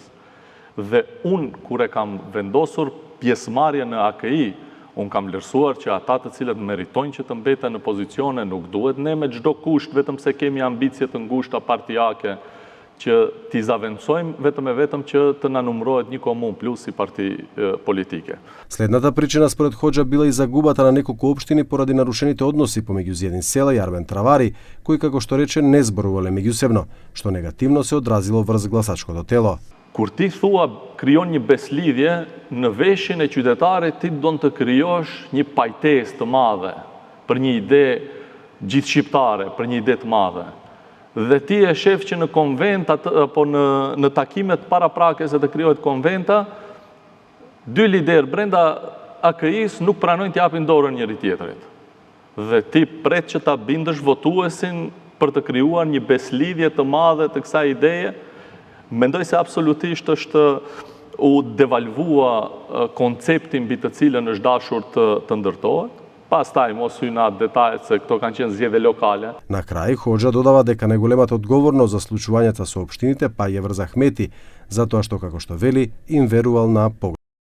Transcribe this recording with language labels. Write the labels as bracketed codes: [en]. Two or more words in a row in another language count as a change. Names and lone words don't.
[sq] Dhe unë, kur e kam vendosur pjesëmarrje në AKI, unë kam vlerësuar që ata të cilët meritojnë që të mbeten në pozicione, nuk duhet ne me çdo kusht, vetëm se kemi ambicje të ngushta partijake, që t'i zavendësojmë vetëm që të na numërohet një komun plus si parti politike. [mk] Следната причина според Хоџа била и загубата на неколку општини поради нарушените односи помеѓу Зједин Села и Арвен Травари, кои, како што рече, не зборувале меѓусебно, што негативно се одразило врз гласачкото тело. [sq] Kur ti thua krijon një beslidhje, në veshin e qytetarit ti don të krijosh një pajtesë të madhe për një ide gjithë shqiptare, për një ide të madhe. Dhe ti e shef që në konvent apo në takimet paraprakës se të krijohet konventa, dy lider brenda AKI-s nuk pranojnë të japin dorën njëri tjetrit. Dhe ti pret që ta bindësh votuesin për të krijuar një beslidhje të madhe të kësaj ideje. Mendoj se absolutisht është u devalvua koncepti mbi të cilën është dashur të ndërtohet. Pastaj mos hyj në atë detajet se këto kanë qenë zgjedhje lokale. [mk] На крај Хоџа додава дека најголемата одговорност за случувањата со општините па е врз Ахмети, затоа што, како што вели, им верувал на